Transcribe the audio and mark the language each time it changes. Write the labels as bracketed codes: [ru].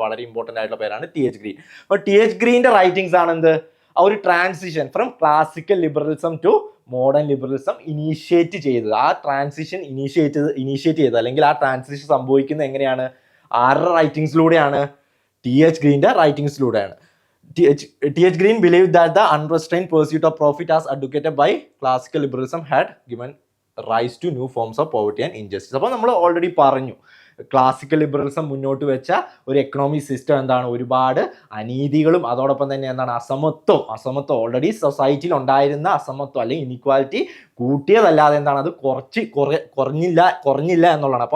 [ml] വളരെ ഇമ്പോർട്ടൻ്റ് ആയിട്ടുള്ള പേരാണ് ടി.എച്ച്. ഗ്രീൻ. അപ്പോൾ ടി.എച്ച്. ഗ്രീൻ്റെ റൈറ്റിംഗ്സ് ആണ് എന്ത്, ആ ഒരു [en] transition from classical liberalism to modern liberalism [ml] initiate ചെയ്തത്. ആ ട്രാൻസിഷൻ ഇനീഷ്യേറ്റ് ചെയ്തത്, അല്ലെങ്കിൽ ആ ട്രാൻസിഷൻ സംഭവിക്കുന്നത് എങ്ങനെയാണ്, 6 റൈറ്റിംഗ്സിലൂടെയാണ്, ടി.എച്ച്. ഗ്രീൻ്റെ റൈറ്റിംഗ്സിലൂടെയാണ്. T.H. [en] Green believed that the unrestrained pursuit of profit as advocated by classical liberalism had given rise to new forms of poverty and injustice. [ml] അപ്പോൾ നമ്മൾ already പറഞ്ഞു, ക്ലാസിക്കൽ ലിബറലിസം മുന്നോട്ട് വെച്ച ഒരു എക്കണോമിക് സിസ്റ്റം എന്താണ്, ഒരുപാട് അനീതികളും അതോടൊപ്പം തന്നെ എന്താണ്, അസമത്വം ഓൾറെഡി സൊസൈറ്റിയിൽ ഉണ്ടായിരുന്ന അസമത്വം അല്ലെങ്കിൽ ഇനിക്വാലിറ്റി കൂട്ടിയതല്ലാതെ എന്താണ്, അത് കുറഞ്ഞില്ല എന്നുള്ളതാണ്.